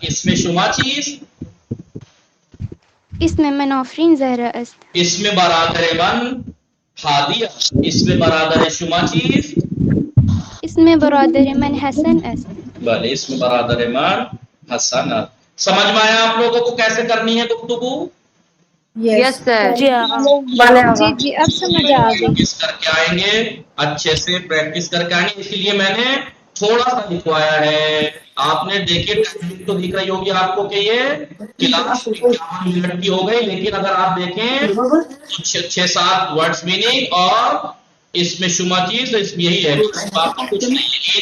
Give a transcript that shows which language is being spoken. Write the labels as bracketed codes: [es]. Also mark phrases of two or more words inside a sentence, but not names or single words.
[fa] اسم شما چیست؟ اسم من آفرین زهرا است. اسم برادر من هادی است. اسم برادر شما چیست؟ اسم برادر من حسن است. بله، اسم برادر من حسن است. [hi] समझ में आया आप लोगों को कैसे करनी है गुफ्तगू? [en] yes sir. [hi] जी आगा। जी जी अब समझ आ गई। प्रैक्टिस करके आएंगे, अच्छे से प्रैक्टिस करके आएंगे। इसलिए मैंने थोड़ा सा लिखवाया है। आपने देखिए टाइमिंग तो दिख रही होगी आपको कि ये क्लास 51 मिनट की हो गई, लेकिन अगर आप देखें तो 6-7 [en] words meaning [hi] और इसमें [fa] شما چیز, [hi] तो इसमें यही है, बाकी कुछ नहीं है।